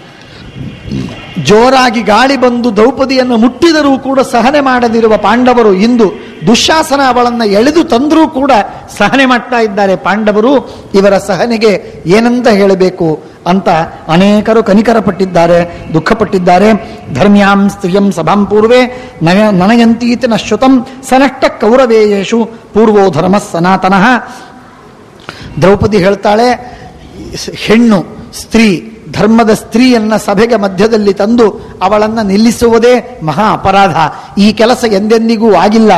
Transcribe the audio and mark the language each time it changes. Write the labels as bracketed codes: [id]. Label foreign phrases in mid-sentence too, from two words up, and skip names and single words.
[kn] ಜೋರಾಗಿ ಗಾಳಿ ಬಂದು ದ್ರೌಪದಿಯನ್ನು ಮುಟ್ಟಿದರೂ ಕೂಡ ಸಹನೆ ಮಾಡದಿರುವ ಪಾಂಡವರು ಇಂದು ದುಶ್ಯಾಸನ ಅವಳನ್ನು ಎಳೆದು ತಂದರೂ ಕೂಡ ಸಹನೆ ಮಾಡ್ತಾ ಇದ್ದಾರೆ ಪಾಂಡವರು. ಇವರ ಸಹನೆಗೆ ಏನಂತ ಹೇಳಬೇಕು ಅಂತ ಅನೇಕರು ಕನಿಕರಪಟ್ಟಿದ್ದಾರೆ, ದುಃಖಪಟ್ಟಿದ್ದಾರೆ. [sa] ಧರ್ಮ್ಯಾಂ ಸ್ತ್ರಿಯಂ ಸಭಾಂ ಪೂರ್ವೇ ನನಯಂತೀತಿ ನ ಶ್ರುತಂ ಸನಷ್ಟ ಕೌರವೇಯೇಷು ಪೂರ್ವೋ ಧರ್ಮ ಸನಾತನಃ. [kn] ದ್ರೌಪದಿ ಹೇಳ್ತಾಳೆ, ಹೆಣ್ಣು ಸ್ತ್ರೀ, ಧರ್ಮದ ಸ್ತ್ರೀಯನ್ನ ಸಭೆಗೆ ಮಧ್ಯದಲ್ಲಿ ತಂದು ಅವಳನ್ನು ನಿಲ್ಲಿಸುವುದೇ ಮಹಾ ಅಪರಾಧ. ಈ ಕೆಲಸ ಎಂದೆಂದಿಗೂ ಆಗಿಲ್ಲ.